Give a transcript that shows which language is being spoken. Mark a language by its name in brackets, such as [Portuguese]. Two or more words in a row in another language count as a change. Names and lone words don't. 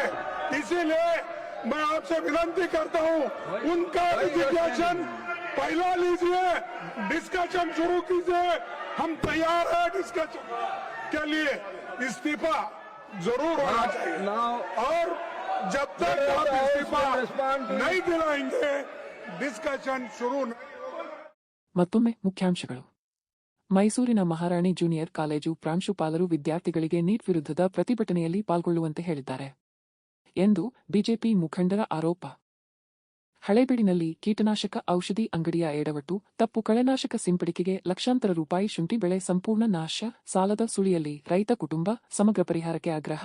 [Hindi] इसीलिए मैं आपसे विनती करता हूं, उनका रिजिग्नेशन पहला लीजिए, डिस्कशन शुरू कीजिए. हम तैयार हैं डिस्कशन के लिए. इस्तीफा जरूर होना चाहिए और जब तक आप इस्तीफा नहीं दिलाएंगे डिस्कशन शुरू नहीं. [Kannada] ಮತ್ತೊಮ್ಮೆ ಮುಖ್ಯಾಂಶಗಳು. ಮೈಸೂರಿನ ಮಹಾರಾಣಿ ಜೂನಿಯರ್ ಕಾಲೇಜು ಪ್ರಾಂಶುಪಾಲರು ವಿದ್ಯಾರ್ಥಿಗಳಿಗೆ ನೀಟ್ ವಿರುದ್ಧದ ಪ್ರತಿಭಟನೆಯಲ್ಲಿ ಪಾಲ್ಗೊಳ್ಳುವಂತೆ ಹೇಳಿದ್ದಾರೆ ಎಂದು ಬಿಜೆಪಿ ಮುಖಂಡರ ಆರೋಪ. ಹಳೇಬೀಡಿನಲ್ಲಿ ಕೀಟನಾಶಕ ಔಷಧಿ ಅಂಗಡಿಯ ಎಡವಟ್ಟು, ತಪ್ಪು ಕಳೆನಾಶಕ ಸಿಂಪಡಿಕೆಗೆ ಲಕ್ಷಾಂತರ ರೂಪಾಯಿ ಶುಂಠಿ ಬೆಳೆ ಸಂಪೂರ್ಣ ನಾಶ, ಸಾಲದ ಸುಳಿಯಲ್ಲಿ ರೈತ ಕುಟುಂಬ, ಸಮಗ್ರ ಪರಿಹಾರಕ್ಕೆ ಆಗ್ರಹ.